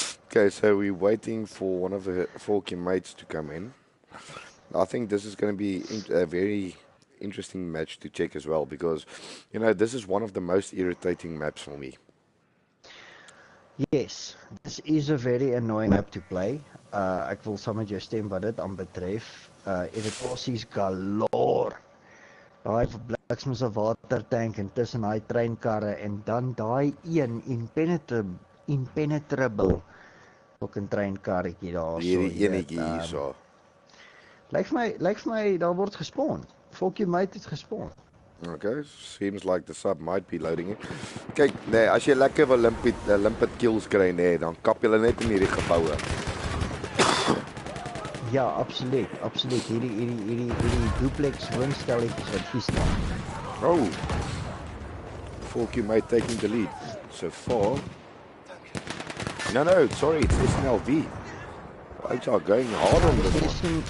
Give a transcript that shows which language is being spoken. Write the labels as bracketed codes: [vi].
[en] Okay, so we're waiting for one of the Forky mates to come in. I think this is going to be a very interesting match to check as well, because, you know, this is one of the most irritating maps for me. Yes, this is a very annoying map to play. [af] Ek wil saam met jou stem wat dit aanbetref. Irritasies galore. Daai bliksem 'n watertank en tussen daai treinkarre en dan daai een [en] impenetrable fucking [af] treinkarretjie daar so. Hierdie enetjie hier so. Lyk vir my daar word gespawn. Forky mate het gespawn. [en] Okay, seems like the sub might be loading it. [af] Kyk, nee, as jy lekker wil limpet kills kry, nee, dan kap jy net in hierdie geboue. Ja, absoluut. Hierdie duplex woonstelletjies wat hier staan. Oh. [en] Forky mate taking the lead. So far. No, sorry, it's SNLV. They are going hard on this one.